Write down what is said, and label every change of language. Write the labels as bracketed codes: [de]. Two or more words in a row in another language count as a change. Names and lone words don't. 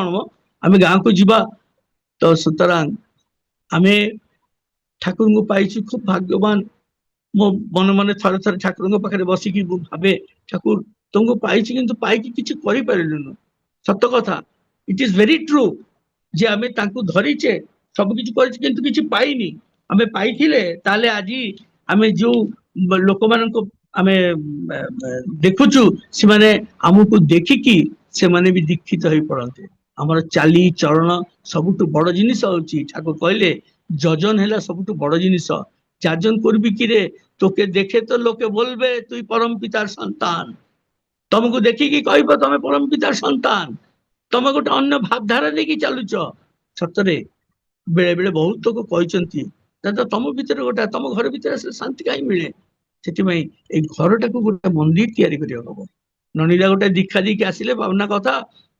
[or] ମ ଆମେ ଗାଁକୁ ଯିବା ତ ସୁତରାଂ ଆମେ ଠାକୁରଙ୍କୁ ପାଇଛୁ ଖୁବ ଭାଗ୍ୟବାନ ମୋ ମନେ ମନେ ଥରେ ଥରେ ଠାକୁରଙ୍କ ପାଖରେ ବସିକି ମୁଁ ଭାବେ ଠାକୁର ତୁମକୁ ପାଇଛି କିନ୍ତୁ ପାଇକି କିଛି କରିପାରିଲୁନୁ ସତ କଥା [en] it is very true [or] ଯେ ଆମେ ତାଙ୍କୁ ଧରିଛେ ସବୁ କିଛି କରିଛେ କିନ୍ତୁ କିଛି ପାଇନି ଆମେ ପାଇଥିଲେ ତାହେଲେ ଆଜି ଆମେ ଯୋଉ ଲୋକମାନଙ୍କୁ ଆମେ ଦେଖୁଛୁ ସେମାନେ ଆମକୁ ଦେଖିକି ସେମାନେ ବି ଦୀକ୍ଷିତ ହେଇ ପଡନ୍ତେ ଆମର ଚାଲି ଚଳନ ସବୁଠୁ ବଡ ଜିନିଷ ହଉଛି ଠାକୁର କହିଲେ যজন ହେଲା ସବୁଠୁ ବଡ ଜିନିଷ [bn] যাজন করবি কিরে তোকে দেখে তো লোকে বলবে তুই পরম পিতার সন্তান [or] ତମକୁ ଦେଖିକି କହିବ ତମେ ପରମ ପିତାର ସନ୍ତାନ ତମେ ଗୋଟେ ଅନ୍ୟ ଭାବଧାରା ନେଇକି ଚାଲୁଛ ସତରେ ବେଳେ ବେଳେ ବହୁତ ଲୋକ କହିଛନ୍ତି ଦାଦା ତମ ଭିତରେ ଗୋଟେ ତମ ଘର ଭିତରେ ଆସିଲେ ଶାନ୍ତି କାହିଁ ମିଳେ ସେଥିପାଇଁ ଏଇ ଘରଟାକୁ ଗୋଟେ ମନ୍ଦିର ତିଆରି କରିବାକୁ ହବ ନନୀଲା ଗୋଟେ ଦୀକ୍ଷା ଦେଇକି ଆସିଲେ ଭାବନା